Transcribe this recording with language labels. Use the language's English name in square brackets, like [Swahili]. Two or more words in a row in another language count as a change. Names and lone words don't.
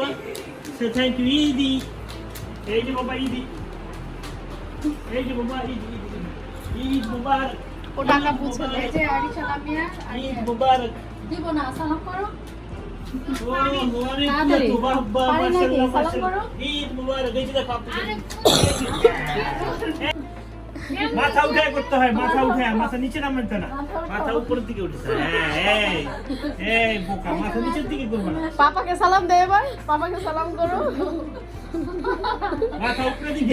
[English] Say thank you, Idi. Hey, Baba, Idi. Hey, Baba, Idi. [Arabic] عيد مبارك. [Bangla] ও টাকা বুঝে না। এই যে আরিশা লামিয়া [Arabic] عيد مبارك. [Bangla] দিব না সালাম করো [Arabic] Oh, Waalaikumsalam. Baba, ما شاء الله، ما شاء الله. عيد مبارك. [Bangla] এই যে দেখো আপনি। মাথা উঠায় করতে হয়, মাথা উঠায়, মাথা নিচে নামাতে না, মাথা উপরের দিকে উঠেছে। হ্যাঁ, এই বোকা, মাথা নিচের দিকে করবে না, পাপাকে সালাম দে এবার, পাপাকে সালাম করো। মাথা উপরের দিকে।